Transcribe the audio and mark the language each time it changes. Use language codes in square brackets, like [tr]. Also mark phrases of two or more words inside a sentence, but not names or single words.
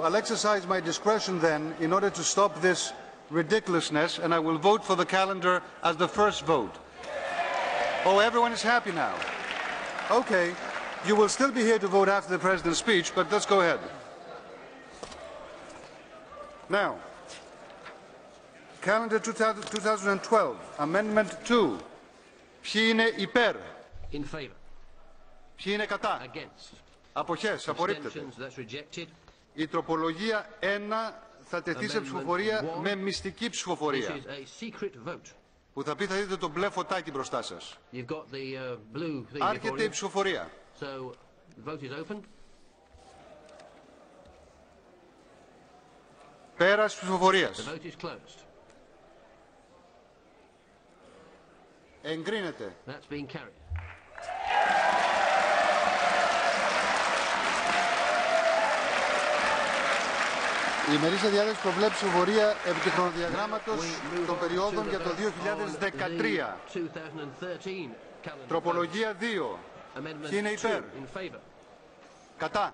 [en] I'll exercise my discretion then in order to stop this ridiculousness, and I will vote for the calendar as the first vote. Oh, everyone is happy now. Okay, you will still be here to vote after the President's speech, but let's go ahead. Now, calendar 2012, Amendment 2. [el] Ποιοι είναι υπέρ? [en] In favor. [el] Ποιοι είναι κατά? [en] Against. [el] Αποχές, απορρίπτεται. [en] That's rejected. [el] Η τροπολογία 1 θα τεθεί σε ψηφοφορία με μυστική ψηφοφορία. [en] This is a secret vote. [el] Που θα πει θα δείτε το μπλε φωτάκι μπροστά σας. [en] You've got the blue thing. [el] Άρχεται η ψηφοφορία. [en] So, the vote is open. [el] Πέρας ψηφοφορίας. [en] The vote is closed. [el] Εγκρίνεται. [en] That's being carried. [el] Η ημερήσια διάταξη προβλέπει ψηφοφορία επί του χρονοδιαγράμματος των περιόδων για το 2013. Τροπολογία 2. Ποιοι είναι υπέρ? Κατά.